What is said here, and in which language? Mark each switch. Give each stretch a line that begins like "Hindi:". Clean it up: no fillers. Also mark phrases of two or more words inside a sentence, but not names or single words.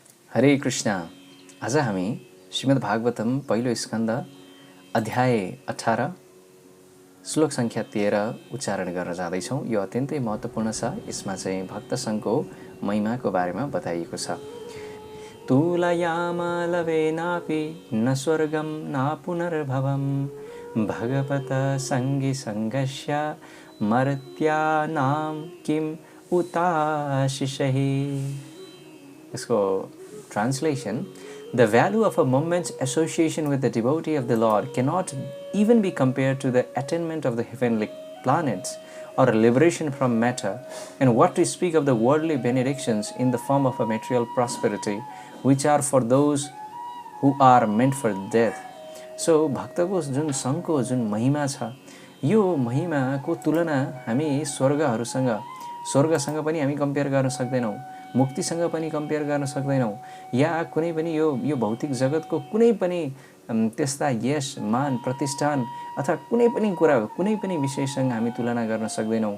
Nepali: हरे कृष्ण। आज हामी श्रीमद् भागवतम पहिलो स्कन्द अध्याय 18 श्लोक संख्या 13 उच्चारण गर्न जाँदैछौँ। यो अत्यन्तै महत्त्वपूर्ण छ। यसमा चाहिँ भक्त सङ्घको महिमाको बारेमा बताइएको छ।
Sanskrit: तुलयामलवेनापि न स्वर्गं न पुनर्भवं भगवत सङ्गी सङ्गस्य मर्त्यानां किम् उताशिषैः।
English: इसको translation: the value of a moment's association with the devotee of the Lord cannot even be compared to the attainment of the heavenly planets or liberation from matter, and what to speak of the worldly benedictions in the form of a material prosperity, which are for those who are meant for death.
Nepali: So भक्तको जुन सङ्घको जुन महिमा छ, यो महिमाको तुलना हामी स्वर्गसँग पनि हामी कम्पेयर गर्न सक्दैनौँ, मुक्तिसँग पनि कम्पेयर गर्न सक्दैनौँ, या कुनै पनि यो भौतिक जगतको कुनै पनि त्यस्ता यश मान प्रतिष्ठान अथवा कुनै पनि कुरा, कुनै पनि विषयसँग हामी तुलना गर्न सक्दैनौँ।